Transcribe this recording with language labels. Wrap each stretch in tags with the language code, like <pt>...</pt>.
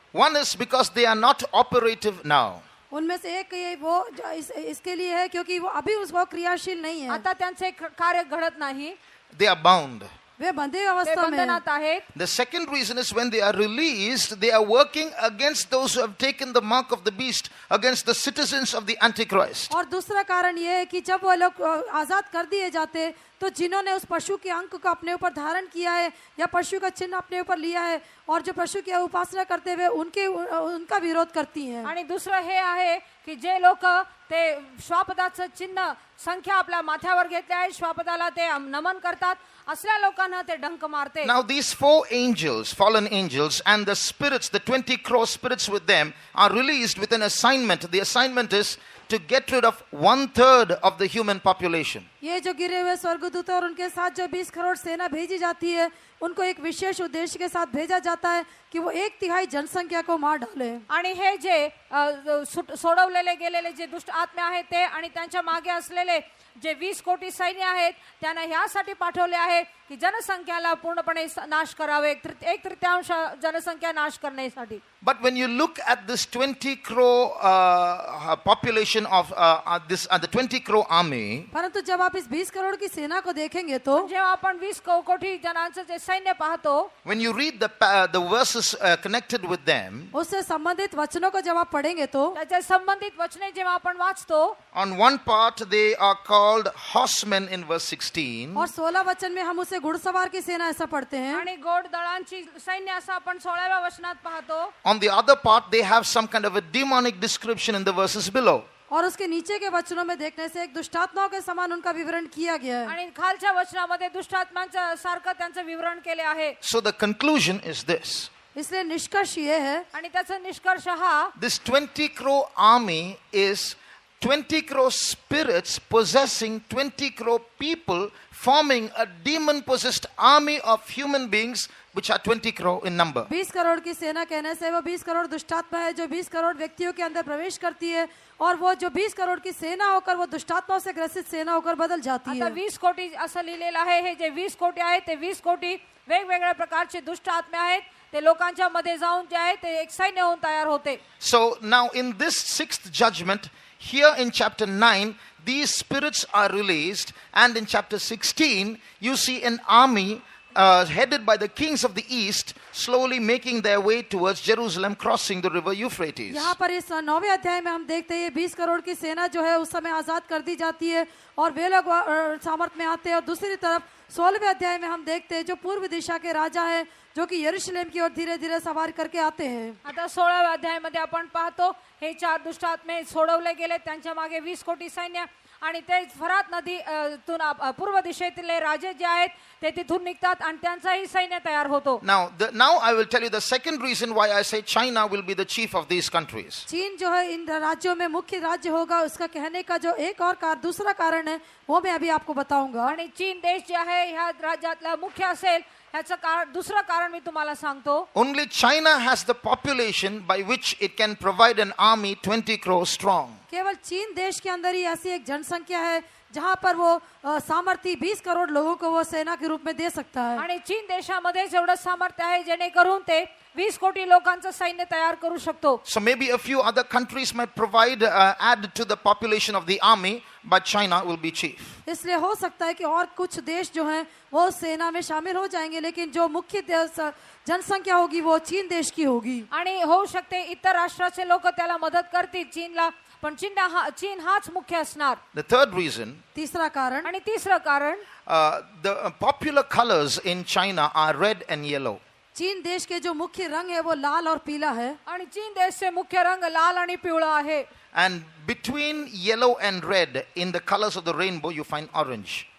<en>One is because they are not operative now.</en> <hi>उनमें से एक ये वो इसके लिए है क्योंकि वो अभी उसको क्रियाशील नहीं है.</hi> <mr>आता त्यांचे कार्य घडत नाही.</mr> <en>They are bound.</en> <hi>वे बंधे</hi> <mr>ते</mr> <hi>अवस्था में हैं.</hi> <mr>बंधनात आहेत.</mr> <en>The second reason is when they are released, they are working against those who have taken the mark of the beast, against the citizens of the Antichrist.</en> <hi>और दूसरा कारण ये है कि जब वो लोग आजाद कर दिए जाते तो जिन्होंने उस पशु के अंक को अपने ऊपर धारण किया है या पशु का चिन्ह अपने ऊपर लिया है और जो पशु की उपासना करते हुए उनका विरोध करती हैं.</hi> <mr>आणि दुसरं हे आहे की जे लोक ते श्वापदाचं चिन्ह संख्या आपल्या माथ्यावर घेतले आहे, श्वापदाला ते नमन करतात, असल्या लोकांना ते डंक मारते.</mr> <en>Now these 4 angels, fallen angels, and the spirits, the 20 crore spirits with them, are released with an assignment. The assignment is to get rid of 1/3 of the human population.</en> <hi>ये जो गिरे हुए स्वर्गदूत और उनके साथ जो 20 करोड़ सेना भेजी जाती है, उनको एक विशेष उद्देश्य के साथ भेजा जाता है कि वो 1/3 जनसंख्या को मार डाले.</hi> <mr>आणि हे जे सोडवलेले गेलेले जे दुष्ट आत्मे आहेत ते आणि त्यांच्या मागे असलेले जे 20 कोटी सैन्य आहेत त्यांना ह्यासाठी पाठवले आहे की जनसंख्याला पूर्णपणे नाश करावे. 1/3 जनसंख्या नाश करण्यासाठी.</mr> <en>But when you look at this 20 crore population of the 20 crore army,</en> <hi>परंतु जब आप इस 20 करोड़ की सेना को देखेंगे तो</hi> <mr>जेव्हा आपण 20 कोटी जनांचं जे सैन्य पाहतो,</mr> <en>when you read the verses connected with them,</en> <hi>उससे संबंधित वचनों को जब आप पढ़ेंगे तो</hi> <mr>त्याच्या संबंधित वचने जेव्हा आपण वाचतो,</mr> <en>on one part they are called horsemen in verse 16.</en> <hi>और 16 वचन में हम उसे घुड़सवार की सेना ऐसा पढ़ते हैं.</hi> <mr>आणि घोडदळांची सैन्य असं आपण 16व्या वचनात पाहतो.</mr> <en>On the other part they have some kind of a demonic description in the verses below.</en> <hi>और उसके नीचे के वचनों में देखने से एक दुष्टात्माओं के समान उनका विवरण किया गया है.</hi> <mr>आणि खालच्या वचनामध्ये दुष्टात्मांच्या सारखं त्यांचं विवरण केले आहे.</mr> <en>So the conclusion is this.</en> <hi>इसलिए निष्कर्ष ये है</hi> <mr>आणि त्याचा निष्कर्ष हा,</mr> <en>This 20 crore army is 20 crore spirits possessing 20 crore people, forming a demon-possessed army of human beings which are 20 crore in number.</en> <hi>20 crore की सेना कहने से वो 20 करोड़ दुष्टात्मा है जो 20 करोड़ व्यक्तियों के अंदर प्रवेश करती है और वो जो 20 करोड़ की सेना होकर वो दुष्टात्माओं से ग्रसित सेना होकर बदल जाती</hi> <mr>आता</mr> <hi>है.</hi> <mr>20 कोटी असं लिहिलेलं आहे. हे जे 20 कोटी आहेत ते 20 कोटी वेगवेगळ्या प्रकारचे दुष्ट आत्मे आहेत. ते लोकांच्या मध्ये जाऊन जे आहे ते एक सैन्य होऊन तयार होते.</mr> <en>So now in this 6th judgment, here in chapter 9, these spirits are released, and in chapter 16, you see an army headed by the kings of the east, slowly making their way towards Jerusalem, crossing the river Euphrates.</en> <hi>यहाँ पर इस 9वें अध्याय में हम देखते हैं ये 20 करोड़ की सेना जो है उस समय आजाद कर दी जाती है और वे लोग सामर्थ में आते हैं. और दूसरी तरफ 16वें अध्याय में हम देखते हैं जो पूर्व दिशा के राजा हैं जो कि यरूशलेम की ओर धीरे धीरे सवार करके आते हैं।</hi> <mr>आता 16व्या अध्यायामध्ये आपण पाहतो हे 4 दुष्ट आत्मे सोडवले गेले, त्यांच्या मागे 20 कोटी सैन्य आणि ते फरात नदी पूर्व दिशेतले राजे जे आहेत ते तिथून निघतात आणि त्यांचाही सैन्य तयार होतो.</mr> <en>Now I will tell you the second reason why I say China will be the chief of these countries.</en> <hi>चीन जो है इन राज्यों में मुख्य राज्य होगा, उसका कहने का जो एक और दूसरा कारण है वो मैं अभी आपको बताऊंगा.</hi> <mr>आणि चीन देश जे आहे ह्या राज्यातला मुख्य असेल ह्याचं दुसरं कारण मी तुम्हाला सांगतो.</mr> <en>Only China has the population by which it can provide an army 20 crores strong.</en> <hi>केवल चीन देश के अंदर ही ऐसी एक जनसंख्या है जहां पर वो सामर्थ्य 20 करोड़ लोगों को वो सेना के रूप में दे सकता है.</hi> <mr>आणि चीन देशामध्ये एवढं सामर्थ्य आहे जेणेकरून ते 20 कोटी लोकांचं सैन्य तयार करू शकतो.</mr> <en>So maybe a few other countries might provide add to the population of the army, but China will be chief.</en> <hi>इसलिए हो सकता है कि और कुछ देश जो हैं वो सेना में शामिल हो जाएंगे, लेकिन जो मुख्य जनसंख्या होगी वो चीन देश की होगी.</hi> <mr>आणि होऊ शकते इतर राष्ट्राचे लोक त्याला मदत करतील चीनला, पण चीन हाच मुख्य असणार.</mr> <en>The third reason,</en> <hi>तीसरा कारण,</hi> <mr>आणि तिसरं कारण</mr> <en>the popular colors in China are red and yellow.</en> <hi>चीन देश के जो मुख्य रंग है वो लाल और पीला है.</hi> <mr>आणि चीन देशचे मुख्य रंग लाल आणि पिवळा आहे.</mr> <en>And between yellow and red, in the colors of the rainbow, you find orange.</en>